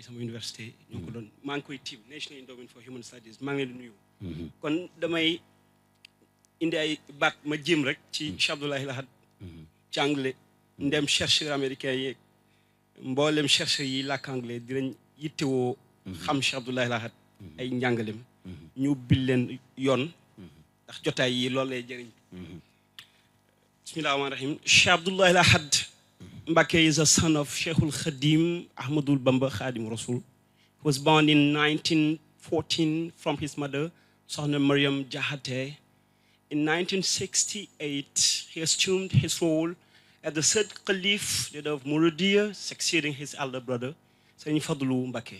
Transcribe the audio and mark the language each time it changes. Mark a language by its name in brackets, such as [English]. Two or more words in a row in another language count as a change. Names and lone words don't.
[Wolof] sama université ñoo ko doon maa ngi koy tiim National Endowment for Human Studies maa ngi leen di nuyu kon damay indi ay baat ma jéem rek ci Cheikh Abdoulaye Lahad ci anglais ndem [French] chercheur américain [Wolof] yi mboolem chercheur yi làkk anglais dinañ yittewoo xam Cheikh Abdoulaye Lahad ay njàngalem ñu bil leen yoon ndax jotaay yi loolu lay jëriñ [Arabic] بسم الله الرحمن الرحيم. [English] Cheikh Abdoulaye Lahad Mbacké is a son of Cheikhul Khadim Ahmadul Bamba Khadim Rasul. He was born in 1914 from his mother Sohna Mariam Jahate. In 1968 he assumed his role as the third caliph of Mouridiyya, succeeding his elder brother Serigne Fadlu Mbacké.